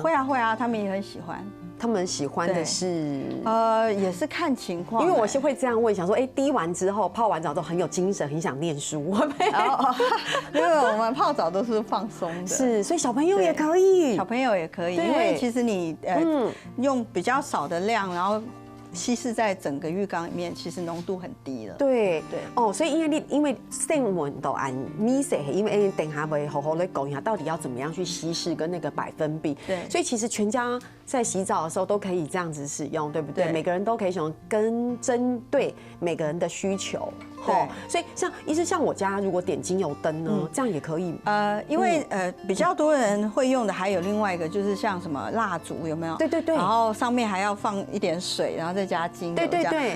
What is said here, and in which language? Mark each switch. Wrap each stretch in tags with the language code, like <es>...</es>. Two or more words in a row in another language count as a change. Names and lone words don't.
<zh>會啊會啊，他們也很喜歡。他們喜歡的是也是看情況，因為我是會這樣問，想說，滴完之後泡完澡都很有精神，很想念書，會不會？因為我們泡澡都是放鬆的，是，所以小朋友也可以，小朋友也可以，因為其實你用比較少的量，然後稀釋在整個浴缸裡面，其實濃度很低了。對對所以因為新聞都按你寫，因為等下會好好的講一下，到底要怎麼樣去稀釋跟那個百分比。對，所以其實全家在洗澡的時候都可以這樣子使用，對不對？每個人都可以使用，跟針對每個人的需求。对，所以像医师，像我家如果点精油灯呢，这样也可以。因为比较多人会用的还有另外一个，就是像什么蜡烛有没有？对对对。然后上面还要放一点水，然后再加精油。对对对。</zh>